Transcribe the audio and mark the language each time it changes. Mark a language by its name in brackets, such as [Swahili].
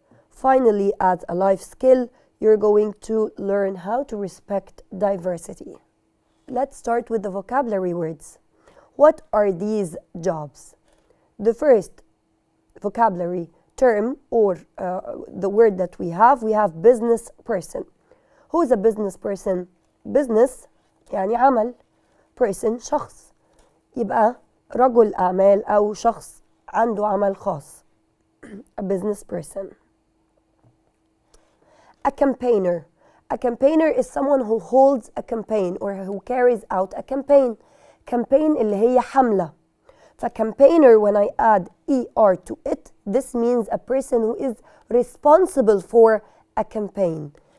[English] Finally, as a life skill, you're going to learn how to respect diversity. Let's start with the vocabulary words. What are these jobs? The first vocabulary term or the word that we have business person. Who is a business person? [Arabic] Business يعني عمل. Person شخص. يبقى رجل أعمال أو شخص عنده عمل خاص. [English] A business person. A campaigner. A campaigner is someone who holds a campaign or who carries out a campaign. [Arabic] Campaign اللي هي حملة. [English] فcampaigner, when I add ER to it, this means a person who is responsible for a campaign.